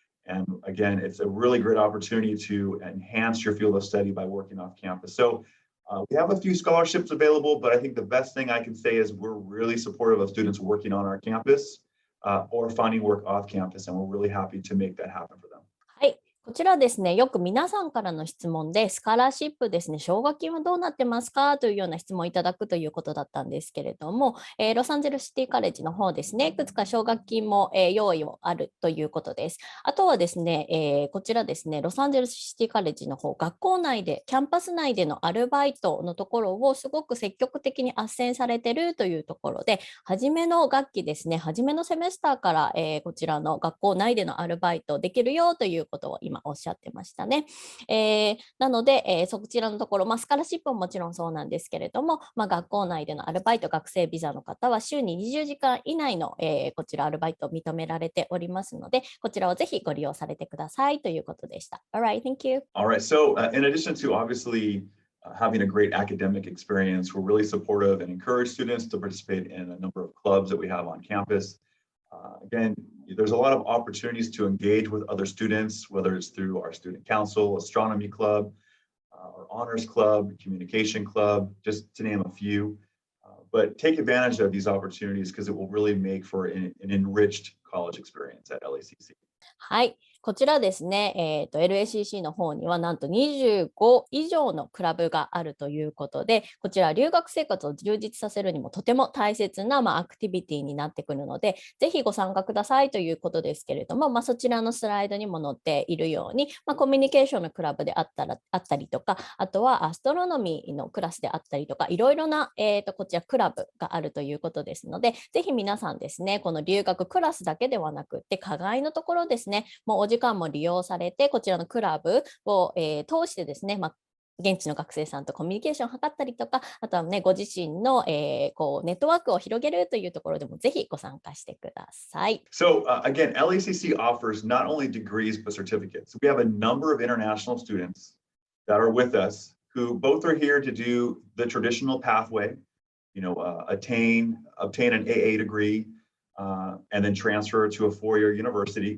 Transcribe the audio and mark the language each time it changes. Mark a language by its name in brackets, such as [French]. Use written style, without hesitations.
[English] And again, it's a really great opportunity to enhance your field of study by working off campus. So we have a few scholarships available, but I think the best thing I can say is we're really supportive of students working on our campus. Or finding work off campus, and we're really happy to make that happen for them. [Japanese] はい。こちらですね、よく皆さんからの質問で、スカラーシップですね、奨学金はどうなってますかというような質問をいただくということだったんですけれども、ロサンゼルスシティカレッジの方ですね、いくつか奨学金も、用意をあるということです。あとはですね、こちらですね、ロサンゼルスシティカレッジの方、学校内で、キャンパス内でのアルバイトのところをすごく積極的に斡旋されているというところで、初めの学期ですね、初めのセメスターから、こちらの学校内でのアルバイトできるよということを今おっしゃってましたね。なので、そちらのところ、スカラシップももちろんそうなんですけれども、学校内でのアルバイト、学生ビザの方は週に20時間以内の、こちらアルバイトを認められておりますので、こちらをぜひご利用されてくださいということでした。 [English] Alright, thank you. Alright, so in addition to obviously having a great academic experience. We're really supportive and encourage students to participate in a number of clubs that we have on campus. Again, there's a lot of opportunities to engage with other students, whether it's through our student council, astronomy club, our honors club, communication club, just to name a few. But take advantage of these opportunities because it will really make for an enriched college experience at LACC. はい、こちらですね、LACC の方にはなんと25以上のクラブがあるということで、こちら留学生活を充実させるにもとても大切な、アクティビティになってくるので、ぜひご参加くださいということですけれども、そちらのスライドにも載っているように、コミュニケーションのクラブであったりとか、あとはアストロノミーのクラスであったりとか、いろいろな、こちらクラブがあるということですので、ぜひ皆さんですね、この留学クラスだけではなくて、課外のところですね、もうお時間も利用されて、こちらのクラブを、通してですね、現地の学生さんとコミュニケーションを図ったりとか、あとはね、ご自身の、こうネットワークを広げるというところでもぜひご参加してください。 So again, LACC offers not only degrees but certificates. We have a number of international students that are with us who both are here to do the traditional pathway, obtain an AA degree, and then transfer to a four-year university.